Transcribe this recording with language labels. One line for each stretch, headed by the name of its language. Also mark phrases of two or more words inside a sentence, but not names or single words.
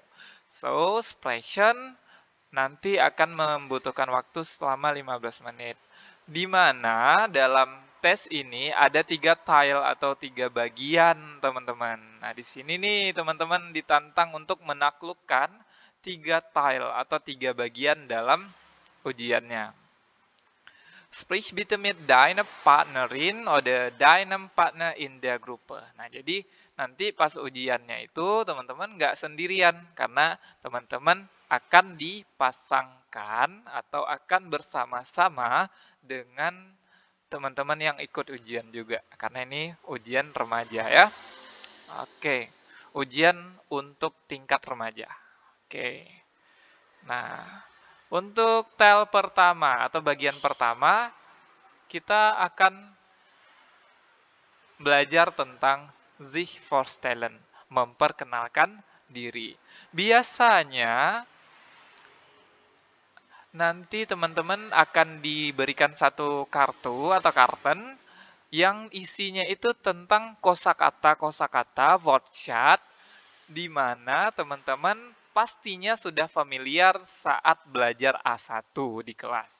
Indonesian: So, Sprechen nanti akan membutuhkan waktu selama 15 menit. Di mana dalam tes ini ada 3 tile atau 3 bagian, teman-teman. Nah, di sini nih teman-teman ditantang untuk menaklukkan 3 tile atau 3 bagian dalam ujiannya.
German: Sprich bitte mit deiner Partnerin oder deinem Partner in der Gruppe.
Indonesian: Nah, jadi nanti pas ujiannya itu teman-teman nggak sendirian karena teman-teman akan dipasangkan atau akan bersama-sama dengan teman-teman yang ikut ujian juga. Karena ini ujian remaja ya. Oke, ujian untuk tingkat remaja. Oke. Nah, untuk tel pertama atau bagian pertama, kita akan belajar tentang
German: sich vorstellen,
Indonesian: memperkenalkan diri. Biasanya nanti teman-teman akan diberikan satu kartu atau karten yang isinya itu tentang kosakata, Wortschatz, di mana teman-teman pastinya sudah familiar saat belajar A1 di kelas.